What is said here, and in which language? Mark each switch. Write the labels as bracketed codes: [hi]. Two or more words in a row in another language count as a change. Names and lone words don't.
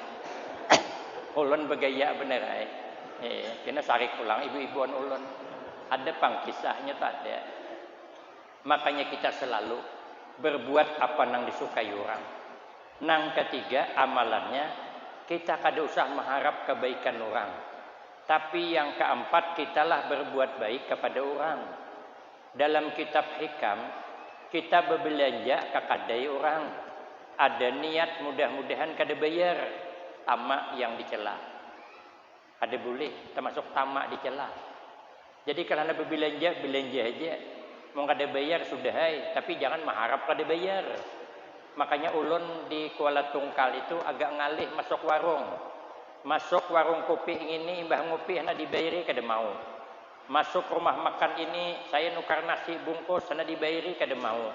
[bjn] Ulun bergaya bener ay. Kena sarik pulang ibu-ibuan ulun. Ada pang kisahnya tak ada. [id] Makanya kita selalu berbuat apa yang disukai orang. [bjn] Nang ketiga amalannya kita kada usah mengharap kebaikan orang. [id] Tapi yang keempat kitalah berbuat baik kepada orang. Dalam kitab hikam kita berbelanja ke kadai orang. [bjn] Ada niat mudah-mudahan kada bayar tamak yang dicela. [id] Ada boleh termasuk tamak dicela. Jadi kalau anda berbelanja aja. [bjn] Mau kada bayar sudah hai, tapi jangan mengharap kada bayar. Makanya ulun di Kuala Tungkal itu agak ngalih masuk warung. Masuk warung kopi ini mbah ngopi hendak dibayari kada mau. Masuk rumah makan ini saya nukar nasi bungkus hendak dibayari kada mau.